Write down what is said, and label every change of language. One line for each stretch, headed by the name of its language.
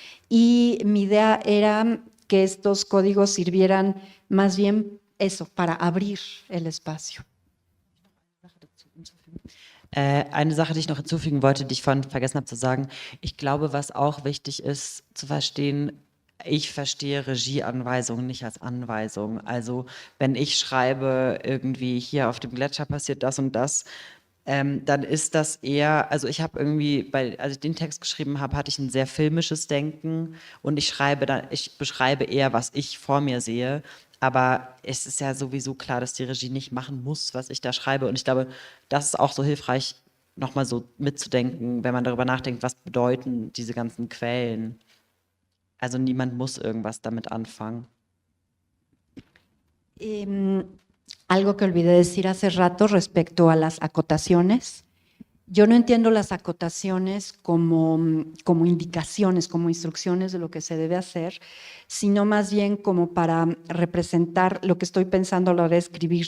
Spanish: Y mi idea era que estos códigos sirvieran más bien eso, para abrir el espacio.
German: Eine Sache, die ich noch hinzufügen wollte, die ich vorhin vergessen habe zu sagen. Ich glaube, was auch wichtig ist zu verstehen, ich verstehe Regieanweisungen nicht als Anweisung. Also wenn ich schreibe, irgendwie hier auf dem Gletscher passiert das und das, dann ist das eher, also ich habe irgendwie, als ich den Text geschrieben habe, hatte ich ein sehr filmisches Denken und ich beschreibe eher, was ich vor mir sehe. Aber es ist ja sowieso klar, dass die Regie nicht machen muss, was ich da schreibe. Und ich glaube, das ist auch so hilfreich, nochmal so mitzudenken, wenn man darüber nachdenkt, was bedeuten diese ganzen Quellen. Also niemand muss irgendwas damit anfangen.
Spanish: Algo que olvidé decir hace rato respecto a las acotaciones. Yo no entiendo las acotaciones como indicaciones, como instrucciones de lo que se debe hacer, sino más bien como para representar lo que estoy pensando a la hora de escribir.